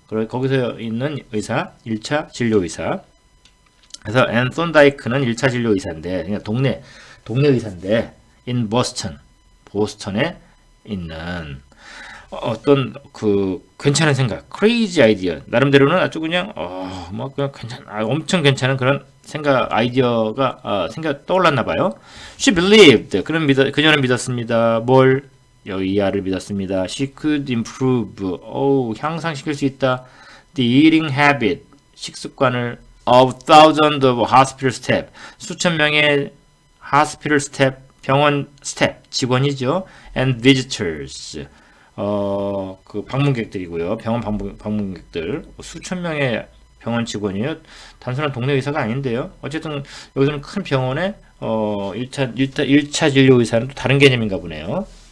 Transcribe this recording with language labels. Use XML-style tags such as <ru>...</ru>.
<ko>그리고 거기서 있는 의사 1차 진료 의사. 그래서 앤 썬다이크는 1차 진료 의사인데 그냥 동네 의사인데</ko> <en>in Boston,</en> <ko>보스턴에 있는 어떤 그 괜찮은 생각,</ko> <en>crazy idea,</en> <ko>나름대로는 아주 그냥 뭐 그냥 엄청 괜찮은 그런 생각, 아이디어가 떠올랐나 봐요.</ko> <en>She believed,</en> <ko>그녀는 믿었습니다. 뭘? 이하를 믿었습니다.</ko> <en>She could improve,</en> <ko>향상시킬 수 있다.</ko> <en>The eating habit,</en> <ko>식습관을</ko> <en>of thousands of hospital staff,</en> <ko>수천 명의</ko> <en>hospital staff,</en> <ko>병원 스텝, 직원이죠.</ko> <en>And visitors,</en> <ko>그 방문객들이고요. 병원 방문객들 수천 명의 병원 직원이에요. 단순한 동네 의사가 아닌데요. 어쨌든 여기서는 큰 병원에 1차 진료 의사는 또 다른 개념인가 보네요.</ko>